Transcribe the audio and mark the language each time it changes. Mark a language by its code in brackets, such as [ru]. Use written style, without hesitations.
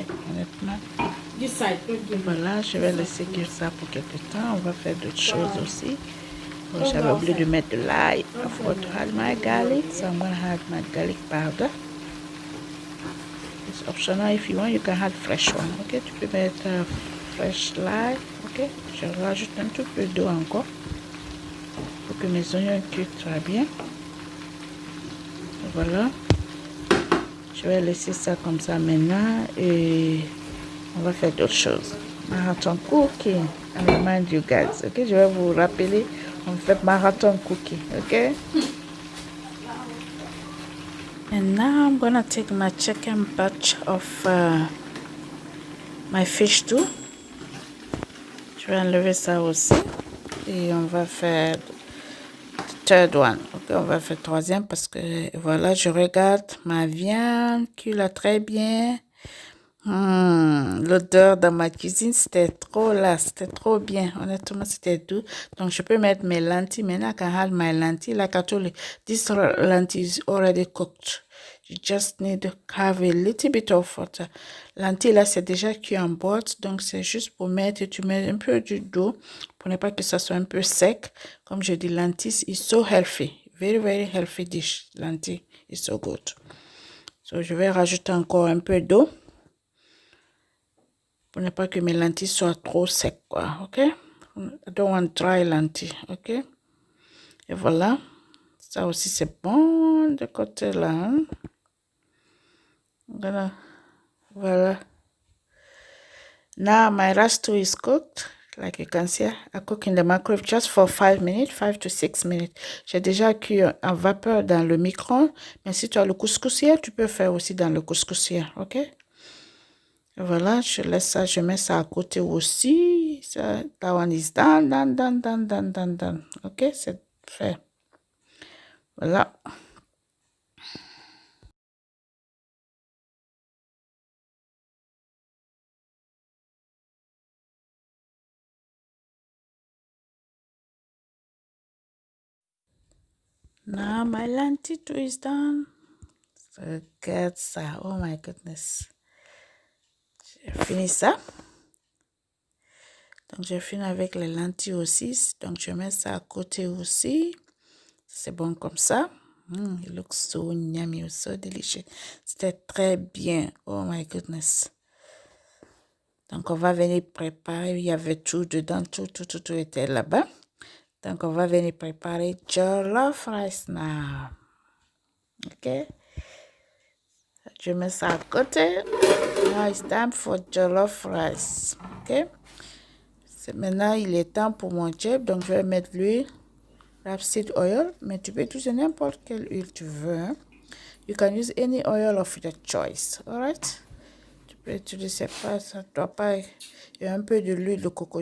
[fr] Honnêtement. Voilà, je vais laisser cuire ça pour quelques temps. On va faire d'autres choses aussi. J'avais oublié de mettre de l'ail. [en] I forgot to add my garlic, so I'm going to add my garlic powder. It's optional. If you want, you can add fresh one. [fr] Ok, tu peux mettre fresh l'ail. Ok, je rajoute un tout peu d'eau encore pour que mes oignons cuisent très bien. Voilà. Je vais laisser ça comme ça maintenant et on va faire d'autres choses. [en] Marathon cooking. I remind you guys. Ok, [fr] je vais vous rappeler. On fait marathon cooking. Ok. [en] And now I'm gonna take my chicken batch of my fish too. [fr] Je vais enlever ça aussi. Et on va faire [en] third one. [fr] Ok, on va faire troisième parce que voilà, je regarde ma viande qui l'a très bien. L'odeur dans ma cuisine, c'était trop là, c'était trop bien. Honnêtement, c'était doux. Donc, je peux mettre mes lentilles. Maintenant, [en] I can add my lentilles. Like I told you, this lentil is already cooked. You just need to have a little bit of water. [fr] Lentilles, là, c'est déjà cuit en boîte. Donc, c'est juste pour mettre, tu mets un peu d'eau pour ne pas que ça soit un peu sec. Comme je dis, [en] lentilles is so healthy. Very, very healthy dish. Lentilles is so good. So, [fr] je vais rajouter encore un peu d'eau. Pour ne pas que mes lentilles soient trop secs, quoi, ok? [en] I don't want dry lentilles, ok? [fr] Et voilà. Ça aussi, c'est bon de côté là. Hein? Voilà. [en] Now, my rice too is cooked. Like you can see, I cook in the microwave just for 5 minutes, 5 to 6 minutes. [fr] J'ai déjà cuit en vapeur dans le micro-ondes. Mais si tu as le couscoussière, tu peux faire aussi dans le couscoussière, ok? Voilà, je laisse ça, je mets ça à côté aussi. Ça, [en] that one is done. [fr] Ok, c'est fait. Voilà. [en] Now my lentil too is done. [fr] Regarde ça. [en] Oh my goodness. [fr] J'ai fini ça. Donc, je finis avec les lentilles aussi. Donc, je mets ça à côté aussi. C'est bon comme ça. [en] It looks so yummy, so delicious. [fr] C'était très bien. [en] Oh my goodness. [fr] Donc, on va venir préparer. Il y avait tout dedans. Tout était là-bas. Donc, on va venir préparer jollof rice [en] now. OK? [fr] Je mets ça à côté. [en] Now it's time for jollof rice. OK? [fr] Maintenant, il est temps pour mon job. Donc, je vais mettre l'huile. Rapeseed oil. Mais tu peux utiliser n'importe quelle huile tu veux. Hein? [en] You can use any oil of your choice. Alright? [fr] Tu peux utiliser pas, ça doit pas. Il y a un peu de l'huile de coco.